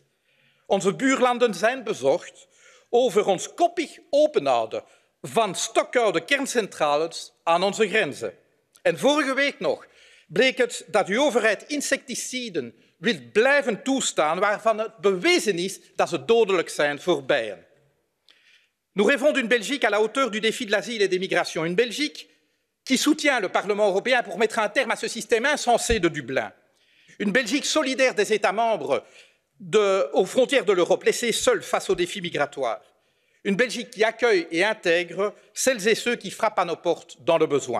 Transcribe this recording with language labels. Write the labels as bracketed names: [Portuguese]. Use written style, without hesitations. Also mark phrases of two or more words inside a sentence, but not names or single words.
[Dutch] Onze buurlanden zijn bezorgd over ons koppig openhouden van stokoude kerncentrales aan onze grenzen. En vorige week nog bleek het dat uw overheid insecticiden wil blijven toestaan waarvan het bewezen is dat ze dodelijk zijn voor bijen. [French] Nous rêvons d'une Belgique à la hauteur du défi de l'asile et des migrations, une Belgique qui soutient le Parlement européen pour mettre un terme à ce système insensé de Dublin, une Belgique solidaire des États membres aux frontières de l'Europe, laissés seuls face aux défis migratoires, une Belgique qui accueille et intègre celles et ceux qui frappent à nos portes dans le besoin.